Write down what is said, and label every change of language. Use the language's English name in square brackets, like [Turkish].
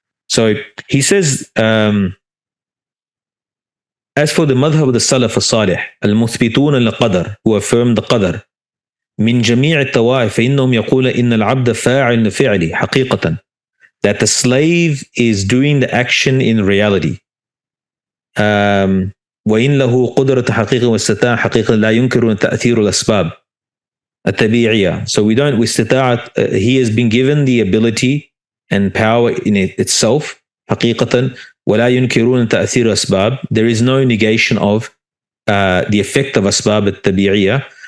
[English] So he says, as for the madhab of the Salaf al-Salih, al-muthbitun al-qadar, who affirm the qadar, [Arabic] من جميع الطوائف فإنهم يقول إن العبد فاعل لفعله حقيقة, [English] that the slave is doing the action in reality. [Arabic] وإن له قدرة حقيقة واستطاعة حقيقة لا ينكر تأثير الأسباب الطبيعية. [English] So we استطاعة, he has been given the ability and power in itself [Arabic] حقيقة ولا ينكرون تأثير الأسباب. [English] There is no negation of the effect of [Arabic] أسباب الطبيعية.